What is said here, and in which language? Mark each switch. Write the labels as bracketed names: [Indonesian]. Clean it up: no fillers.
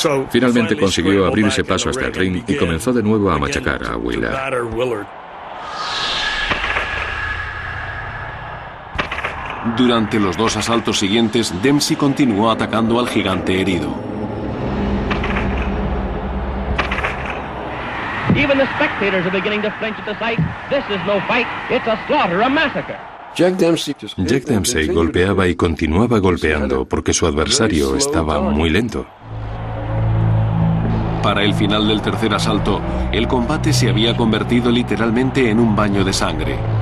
[Spanish] Finalmente consiguió abrirse paso hasta el ring y comenzó de nuevo a machacar a Wheeler. Durante los 2 asaltos siguientes, Dempsey continuó atacando al gigante herido. [English] Even the spectators are beginning to flinch at the sight. This is no fight, it's a slaughter, a massacre. [Spanish] Jack Dempsey golpeaba y continuaba golpeando porque su adversario estaba muy lento. Para el final del tercer asalto, el combate se había convertido literalmente en un baño de sangre.